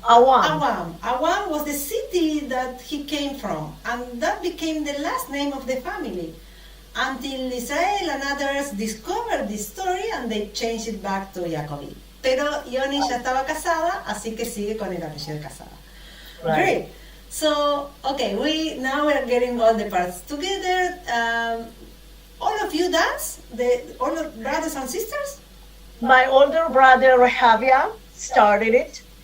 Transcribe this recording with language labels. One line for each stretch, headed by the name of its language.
English: Awam was the city that he came from, and that became the last name of the family, until Israel and others discovered this story and they changed it back to Jacobi.
Spanish: Pero Yoni ya estaba casada, así que sigue con el apellido casada.
English: Right. Great. So, okay, we're getting all the parts together. All of you dance? All the brothers and sisters? My older brother Rehavia started it.